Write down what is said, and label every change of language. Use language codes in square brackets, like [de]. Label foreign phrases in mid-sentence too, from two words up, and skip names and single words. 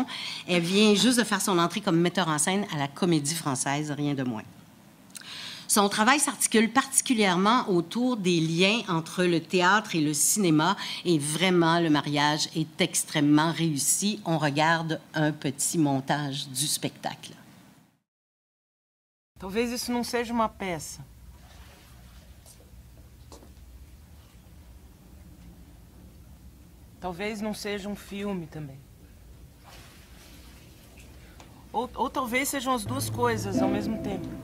[fr] Elle vient juste de faire son entrée comme metteur en scène à la Comédie Française, rien de moins. Son travail s'articule particulièrement autour des liens entre le théâtre et le cinéma et vraiment, le mariage est extrêmement réussi. On regarde un petit montage du spectacle. [pt] Talvez isso não seja uma peça. Talvez não seja filme também. Ou talvez sejam as duas coisas ao mesmo tempo.